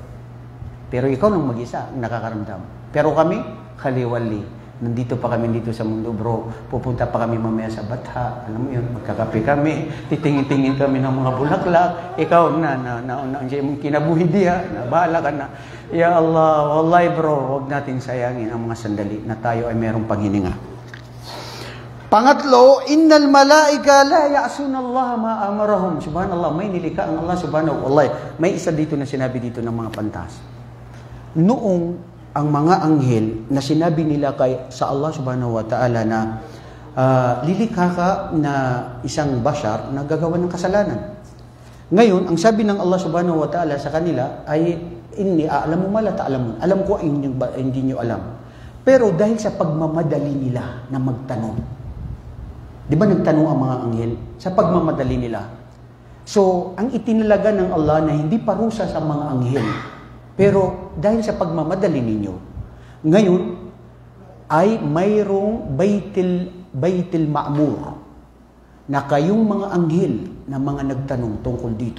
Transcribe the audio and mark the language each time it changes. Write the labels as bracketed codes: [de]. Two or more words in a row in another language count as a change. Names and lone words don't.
[tl] Pero ikaw nang mag-isa, nakakaramdam. Pero kami, kaliwali. Nandito pa kami dito sa mundo, bro. Pupunta pa kami mamaya sa Batha. Alam mo yun, magkakape kami. Titingin-tingin kami ng mga bulaklak. Ikaw na [ceb] kinabuhi diya, [tl] na bahala ka na. [ar] يا الله، والله [tl] bro, huwag natin sayangin ang mga sandali na tayo ay merong panghininga. Pangatlo, [ar] إن الملائكة لا يعصون الله ما أمرهم. [tl] Subhanallah, may nilika ang Allah subhanahu. Wallahi, may isa dito na sinabi dito ng mga pantas. Noong ang mga anghel na sinabi nila sa Allah [ar] سبحانه وتعالى [tl] na lilikha ka na isang bashar na gagawa ng kasalanan. Ngayon, ang sabi ng Allah [ar] سبحانه وتعالى [tl] sa kanila ay, [ar] إني أعلم ما لا تعلمون. [tl] Alam ko hindi nyo alam. Pero dahil sa pagmamadali nila na magtanong, di ba nagtanong ang mga anghel? Sa pagmamadali nila. So, ang itinalaga ng Allah na hindi parusa sa mga anghel. Pero dahil sa pagmamadali ninyo, ngayon ay mayroong Baitil Ma'mur na kayong mga anghel na mga nagtanong tungkol dito.